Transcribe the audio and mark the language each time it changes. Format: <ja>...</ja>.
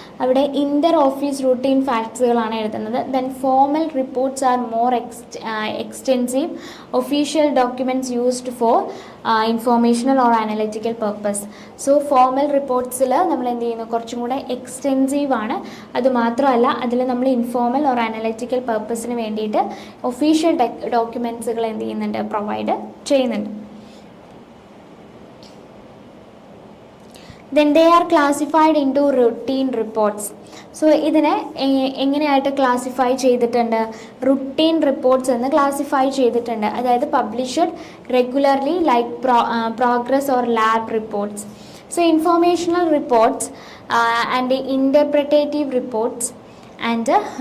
<ml>അവിടെ ഇൻ്റർ office routine ഫാക്ട്സുകളാണ് എഴുതുന്നത്.</ml> <en>Then formal reports are more extensive official documents used for informational or analytical purpose.</en> <ml>So formal റിപ്പോർട്ട്സിൽ നമ്മൾ എന്ത് ചെയ്യുന്നു, കുറച്ചും കൂടെ എക്സ്റ്റെൻസീവ് ആണ്. അതുമാത്രമല്ല അതിൽ നമ്മൾ ഇൻഫോർമൽ ഓർ അനലിറ്റിക്കൽ പർപ്പസിന് വേണ്ടിയിട്ട് ഒഫീഷ്യൽ ഡോക്യുമെൻറ്റ്സുകൾ എന്ത് ചെയ്യുന്നുണ്ട്, പ്രൊവൈഡ് ചെയ്യുന്നുണ്ട്.</ml> <en>Then they are classified into routine reports.</en> <ml>So ഇതിനെ എങ്ങനെയായിട്ട് ക്ലാസിഫൈ ചെയ്തിട്ടുണ്ട്, റുട്ടീൻ റിപ്പോർട്ട്സ് എന്ന് ക്ലാസിഫൈ ചെയ്തിട്ടുണ്ട്.</ml> <en>അതായത് published regularly like progress or lab reports. So informational reports and interpretative reports and</en>